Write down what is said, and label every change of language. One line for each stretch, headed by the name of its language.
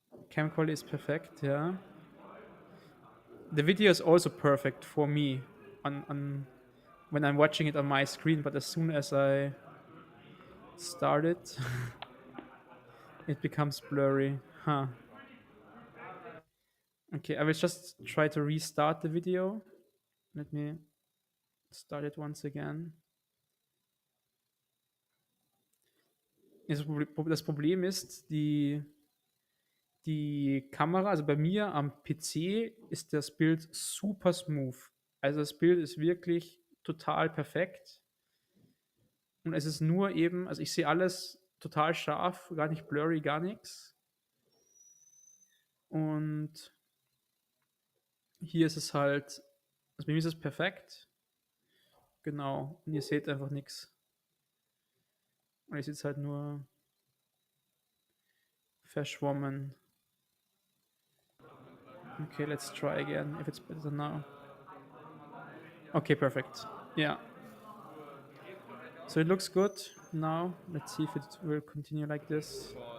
English: Cam quality is perfect, yeah. The video is also perfect for me on when I'm watching it on my screen, but as soon as I start it, it becomes blurry. Huh. Okay, I will just try to restart the video. Let me start it once again.
German: Das Problem ist, die Kamera, also bei mir am PC ist das Bild super smooth. Also das Bild ist wirklich total perfekt. Und es ist nur eben, also ich sehe alles total scharf, gar nicht blurry, gar nichts. Und hier ist es halt, also bei mir ist es perfekt. Genau. Und ihr seht einfach nichts. Und ich sehe es halt nur verschwommen.
English: Okay, let's try again if it's better now. Okay, perfect. Yeah. So it looks good now. Let's see if it will continue like this.